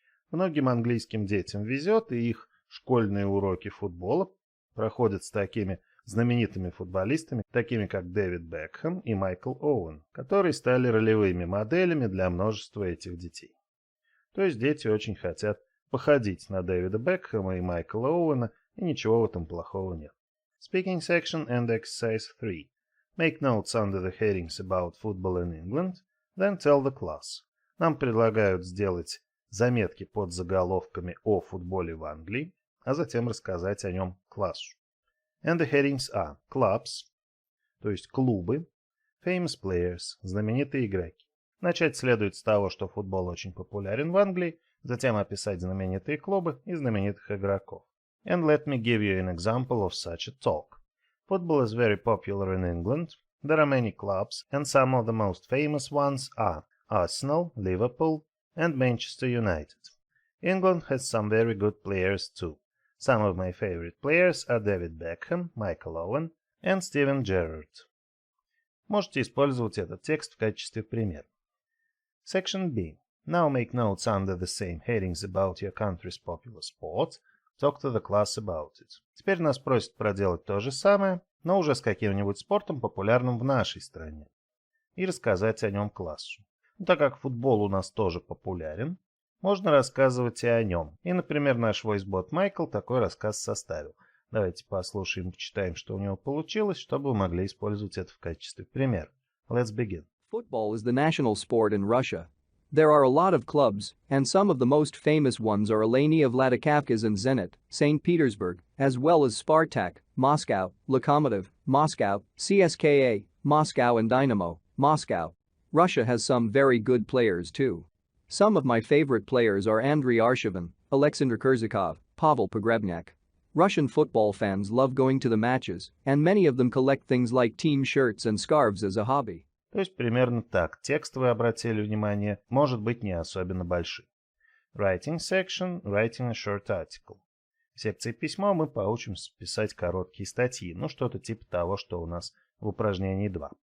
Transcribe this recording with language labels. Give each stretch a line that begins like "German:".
Russian: Многим английским детям везет, и их школьные уроки футбола проходят с такими знаменитыми футболистами, такими как Дэвид Бекхэм и Майкл Оуэн, которые стали ролевыми моделями для множества этих детей. То есть дети очень хотят походить на Дэвида Бекхэма и Майкла Оуэна, и ничего в этом плохого нет.
English: Speaking section and exercise 3. Make notes under the headings about football in England, then tell the class.
Russian: Нам предлагают сделать заметки под заголовками о футболе в Англии, а затем рассказать о нем классу.
English: And the headings are clubs,
Russian: то есть клубы,
English: famous players,
Russian: знаменитые игроки. Начать следует с того, что футбол очень популярен в Англии, затем описать знаменитые клубы и знаменитых игроков.
English: And let me give you an example of such a talk. Football is very popular in England. There are many clubs, and some of the most famous ones are Arsenal, Liverpool, and Manchester United. England has some very good players too. Some of my favorite players are David Beckham, Michael Owen, and Steven Gerrard.
Russian: Можете использовать этот текст в качестве примера.
English: Section B. Now make notes under the same headings about your country's popular sport. Talk to the class about it.
Russian: Теперь нас просят проделать то же самое, но уже с каким-нибудь спортом, популярным в нашей стране, и рассказать о нем классу. Так как футбол у нас тоже популярен, можно рассказывать и о нем. И, например, наш войсбот Майкл такой рассказ составил. Давайте послушаем и почитаем, что у него получилось, чтобы вы могли использовать это в качестве примера.
English: Let's begin. Football is the national sport in Russia. There are a lot of clubs, and some of the most famous ones are Alania Vladikavkaz and Zenit, St. Petersburg, as well as Spartak, Moscow, Lokomotiv, Moscow, CSKA, Moscow and Dynamo, Moscow. Russia has some very good players too. Some of my favorite players are Andriy Arshavin, Alexander Kurzakov, Pavel Pogrebnyak. Russian football fans love going to the matches, and many of them collect things like team shirts and scarves as a hobby.
Russian: То есть примерно так. Текст, вы обратили внимание, может быть не особенно большим.
English: Writing section, writing a short article.
Russian: В секции письма мы поучимся писать короткие статьи, ну что-то типа того, что у нас в упражнении 2.